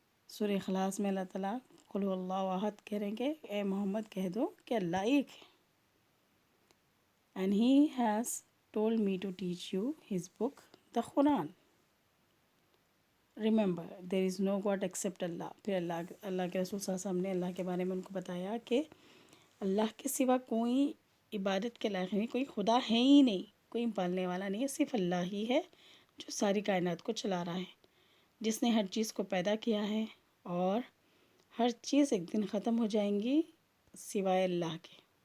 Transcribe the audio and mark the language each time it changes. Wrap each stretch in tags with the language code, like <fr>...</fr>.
<ur>سورہ اخلاص میں اللہ تعالیٰ</ur> <ar>قل هو اللہ احد</ar> <ur>کہہ رہے ہیں کہ اے محمد کہہ دو کہ اللہ ایک ہے.</ur> <en>and he has told me to teach you his book, the Quran. Remember, there is no God except Allah.</en> <ur>پھر اللہ کے رسول صلی اللہ علیہ وسلم نے اللہ کے بارے میں ان کو بتایا کہ اللہ کے سوا کوئی عبادت کے لائق نہیں، کوئی خدا ہے ہی نہیں، کوئی پالنے والا نہیں ہے، صرف اللہ ہی ہے جو ساری کائنات کو چلا رہا ہے، جس نے ہر چیز کو پیدا کیا ہے، اور ہر چیز ایک دن ختم ہو جائیں گی سوائے اللہ کے،</ur>